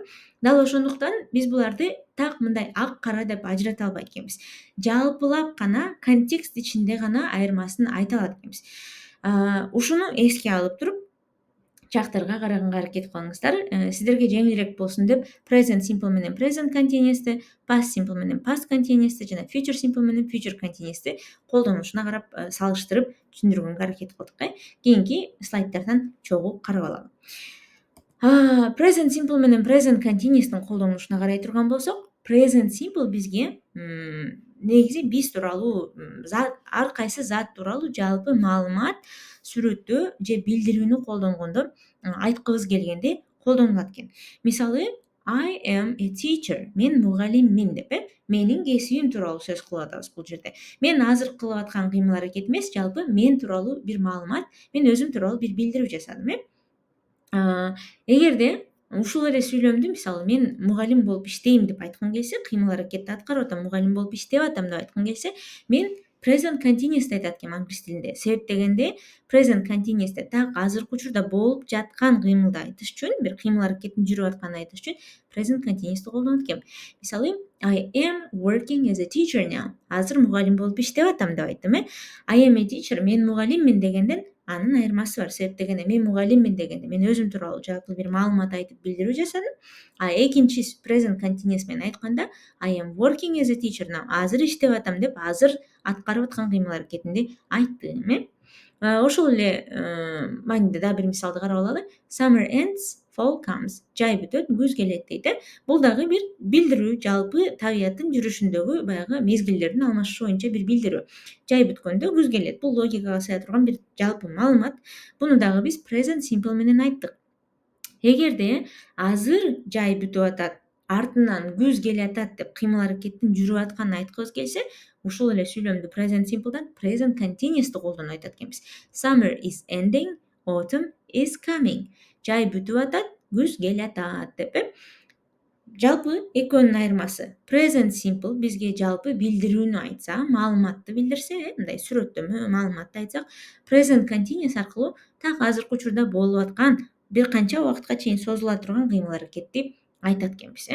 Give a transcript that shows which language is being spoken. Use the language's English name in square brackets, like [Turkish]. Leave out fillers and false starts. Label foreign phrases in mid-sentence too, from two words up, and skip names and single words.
[Kyrgyz] Дал ошондуктан биз буларды так мындай ак кара деп ажырата албайт экенбиз. Жалпылап гана, контекст ичинде гана айырмасын айта алат экенбиз. Ушуну эске алып туруп, чактарга караганга аракет кылыңыздар. Сиздерге жеңилирээк болсун деп [English] present simple [Kyrgyz] менен [English] present continuous'ты, past simple [Kyrgyz] менен [English] past continuous'ты [Kyrgyz] жана [English] future simple [Kyrgyz] менен [English] future continuous'ты [Kyrgyz] колдонушуна карап салыштырып түшүндүргөнгө аракет кылдык. Кийинки слайддардан чогуу карап алалы. [English] Present simple [Kyrgyz] менен [English] present continuous'тун [Kyrgyz] колдонушуна карай турган болсок, [English] present simple [Kyrgyz] бизге негизи биз тууралуу, ар кайсы зат тууралуу жалпы маалымат сүрөттөө же билдирүүнү колдонгондо айткыбыз келгенде колдонулат экен. Мисалы, [English] I am a teacher, [Kyrgyz] мен мугалиммин деп, менин кесибим тууралуу сөз кылып атабыз бул жерде. Мен азыр кылып аткан кыймыл аракет эмес, жалпы мен тууралуу бир маалымат, мен өзүм тууралуу бир билдирүү жасадым. Эгерде ушул эле сүйлөмдү, мисалы, мен мугалим болуп иштейм деп айткым келсе, кыймыл аракетти аткарып атам, мугалим болуп иштеп атам деп айткым келсе, мен [English] present continuous [Kyrgyz] айтат экен англис тилинде. Себеп дегенде, [English] present continuous'те [Kyrgyz] так азыркы учурда болуп жаткан кыймылды айтыш үчүн, бир кыймыл аракеттин жүрүп атканын айтыш үчүн [English] present continuous'ты [Kyrgyz] колдонот экен. Мисалы, [English] I am working as a teacher now. [Kyrgyz] Азыр мугалим болуп иштеп атам деп айттым. [English] I am a teacher, [Kyrgyz] мен мугалиммин дегенден анын айырмасы бар. Себеп дегенде, мен мугалиммин дегенде мен өзүм тууралуу жалпы бир маалымат айтып билдирүү жасадым. Экинчи [English] present continuous [Kyrgyz] менен айтканда, [English] I am working as a teacher now. [Kyrgyz] Азыр иштеп атам деп, азыр аткарып аткан кыймыл аракетинди айттым. Ошол эле маанидә да бир мисалды карап алалы. [English] Summer ends fall comes. [Kyrgyz] Жай бүтөт, күз келет дейт. Бул дагы бир билдирүү, жалпы табияттын жүрүшүндөгү баягы мезгилдердин алмашышы боюнча бир билдирүү. Жай бүткөндө күз келет. Бул логикага сыя турган бир жалпы маалымат. Буну дагы биз [English] present simple [Kyrgyz] менен айттык. Эгерде азыр жай бүтүп атат, артынан күз келатат деп кыймыл аракеттин жүрүп атканын айткыбыз келсе, ушул эле сүйлөмдү [English] present simple'дан present continuous'ты [Kyrgyz] колдонуп айтат экенбиз. [English] Summer is ending, autumn is coming. [Kyrgyz] Жай бүтүп атат, күз келатат деп. Жалпы экөөнүн айырмасы. [English] Present simple [Kyrgyz] бизге жалпы билдирүүнү айтса, маалыматты билдирсе, мындай сүрөттөмө маалыматты айтсак, [English] present continuous [Kyrgyz] аркылуу так азыркы учурда болуп аткан бир канча убакытка чейин созула турган кыймыл аракетти айтат экенбиз.